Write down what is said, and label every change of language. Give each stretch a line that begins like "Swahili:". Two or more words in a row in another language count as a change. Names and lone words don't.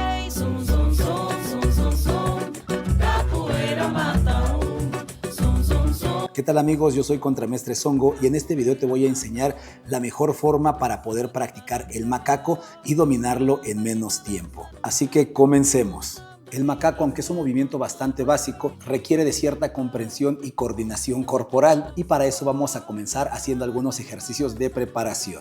Portuguese: Zum, zum, zum, zum, zum, zum, capoeira mata zum, zum, zum.
Spanish: ¿Qué tal amigos? Yo soy Contramestre Songo y en este video te voy a enseñar la mejor forma para poder practicar el macaco y dominarlo en menos tiempo. Así que comencemos. El macaco, aunque es un movimiento bastante básico, requiere de cierta comprensión y coordinación corporal y para eso vamos a comenzar haciendo algunos ejercicios de preparación.